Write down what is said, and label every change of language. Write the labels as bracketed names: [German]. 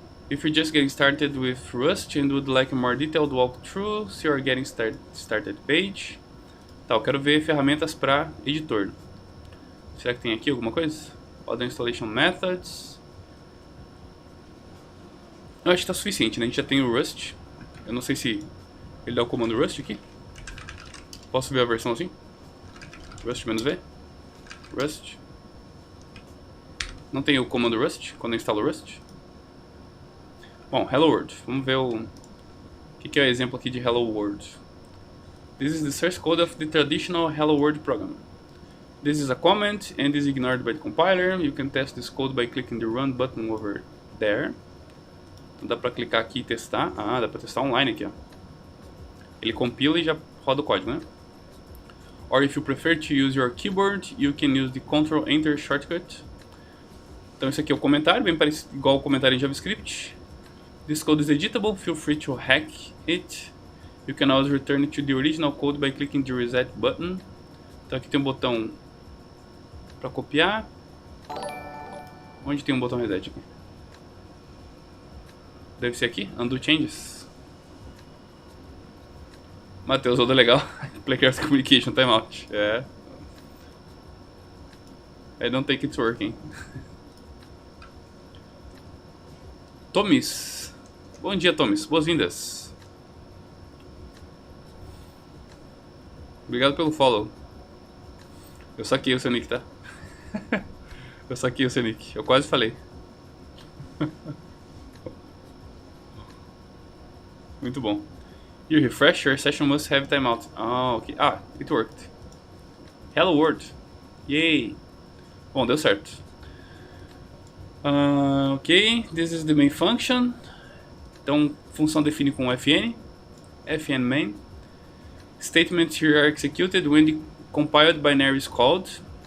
[English] If you're just getting started with Rust and would like a more detailed walkthrough, see your Getting Started page. [Portuguese] Tá, eu quero ver ferramentas para editor. Será que tem aqui alguma coisa? [English] Other Installation Methods. [Portuguese] Eu acho que está suficiente, né? A gente já tem o Rust. Eu não sei se ele dá o comando Rust aqui. Posso ver a versão assim? Rust -v. Rust. Não tem o comando Rust quando eu instalo Rust? Bom, Hello World. Vamos ver o que é o exemplo aqui de Hello World. [English] This is the source code of the traditional Hello World program. This is a comment and is ignored by the compiler. You can test this code by clicking the run button over there. [Portuguese] Então dá pra clicar aqui e testar. Ah, dá pra testar online aqui, ó. Ele compila e já roda o código, né? [English] Or if you prefer to use your keyboard, you can use the Ctrl-Enter shortcut. [Portuguese] Então esse aqui é o comentário, bem parecido, igual o comentário em JavaScript. [English] This code is editable, feel free to hack it. You can always return it to the original code by clicking the reset button. [Portuguese] Então aqui tem um botão para copiar. Onde tem um botão reset aqui? Deve ser aqui, [English] undo changes. [Portuguese] Matheus, tudo legal. [English] Playcraft Communication Timeout. [Portuguese] É. [English] I don't think it's working. [Portuguese] Tomis. Bom dia, Tomis. Boas-vindas. Obrigado pelo follow. Eu saquei o seu nick, tá? Eu saquei o seu nick. Eu quase falei. Muito bom. [English] You refresh your session must have timeout. Ah, ok. Ah, it worked. Hello world. Yay. [Portuguese] Bom, deu certo. [English] Ok, this is the main function. [Portuguese] Então, função define com fn. [English] Fn main. Statements here are executed when the compiled binary is called.